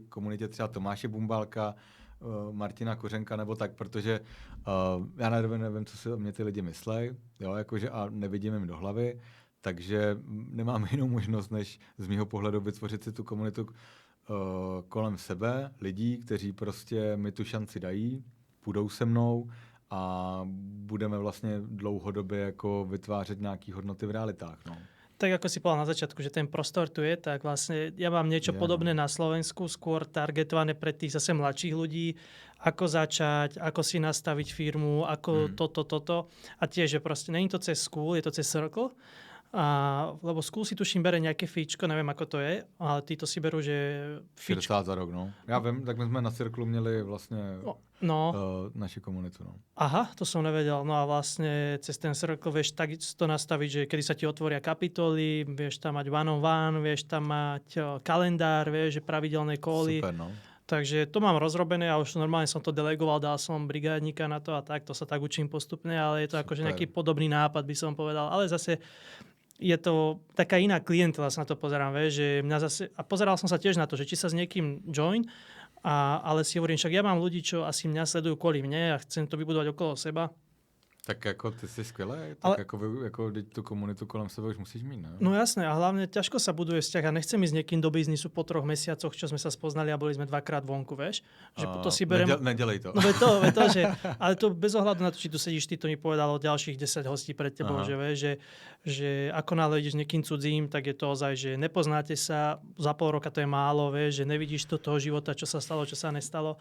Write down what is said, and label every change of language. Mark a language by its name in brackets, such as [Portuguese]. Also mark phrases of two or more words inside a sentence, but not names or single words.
[Czech] komunitě třeba Tomáše Bumbálka, Martina Kořenka nebo tak, protože já nevím, co si o mě ty lidi myslej, jo, jakože a nevidím jim do hlavy, takže nemám jinou možnost, než z mýho pohledu vytvořit si tu komunitu kolem sebe, lidí, kteří prostě mi tu šanci dají, půjdou se mnou a budeme vlastně dlouhodobě jako vytvářet nějaký hodnoty v realitách, no. [Slovak] Tak ako si povedal na začiatku, že ten prostor tu je, tak vlastne ja mám niečo podobné na Slovensku, skôr targetované pre tých zase mladších ľudí, ako začať, ako si nastaviť firmu, ako toto. A tiež, že proste není to cez School, je to cez Circle. Lebo School si tuším bere nejaké fíčko, neviem ako to je, ale títo si berú, že fíčko. 60 za rok, no. [Czech] Já vím, tak my jsme na Cirklu měli vlastně naši komunitu, no. [Slovak] Aha, to som nevedel. No a vlastne cez ten Circle vieš takisto nastaviť, že kedy sa ti otvoria kapitoly, vieš tam mať [English] one-on-one, [Slovak] vieš tam mať kalendár, vieš, že pravidelné cally. Super, no. Takže to mám rozrobené a už normálne som to delegoval, dal som brigádnika na to a tak, to sa tak učím postupne, ale je to akože nejaký podobný nápad, by som povedal. Ale zase je to taká iná klientela, sa na to pozerám, vieš, že mňa zase, a pozeral som sa tiež na to, že či sa s niekým join, ale si hovorím, však ja mám ľudí, čo asi mňa sledujú kvôli mne a chcem to vybudovať okolo seba. [Czech] Tak jako ty jsi skvělý, tak jako tu komunitu kolem sebe už musíš mít, ne? [Slovak] No jasné, a hlavne ťažko sa buduje vzťah a nechcem ísť niekým do biznisu po 3 mesiacoch, čo sme sa spoznali a boli sme 2-krát vonku, vieš? Že to si berem... [Czech] Nedělej to. [Slovak] No že, ale to bez ohľadu na to, či tu sedíš, ty to mi povedal o ďalších 10 hostí pred tebou, že vieš, že ako náhle ideš niekým cudzím, tak je to ozaj, že nepoznáte sa, za pol roka to je málo, vieš, že nevidíš to toho života, čo sa stalo, čo sa nestalo.